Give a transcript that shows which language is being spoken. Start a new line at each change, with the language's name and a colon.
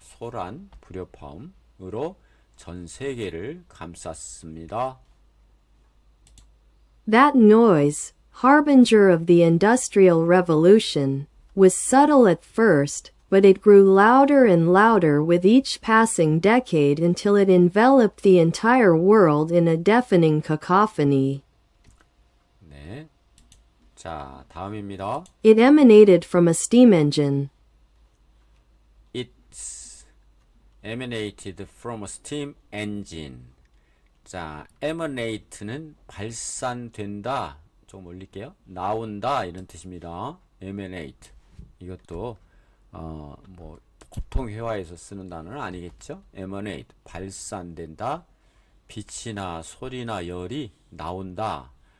Korean: 소란, 불협화음으로 전 세계를 감쌌습니다.
English: That noise, harbinger of the Industrial Revolution, was subtle at first, but it grew louder and louder with each passing decade until it enveloped the entire world in a deafening cacophony.
Korean: 네. 자, 다음입니다.
English: It emanated from a steam engine. It emanated from a steam engine.
Korean: 자, emanate는 발산된다. 좀 올릴게요. 나온다 이런 뜻입니다. emanate. 이것도 뭐 보통 회화에서 쓰는 단어는 아니겠죠? emanate 발산된다. 빛이나 소리나 열이 나온다.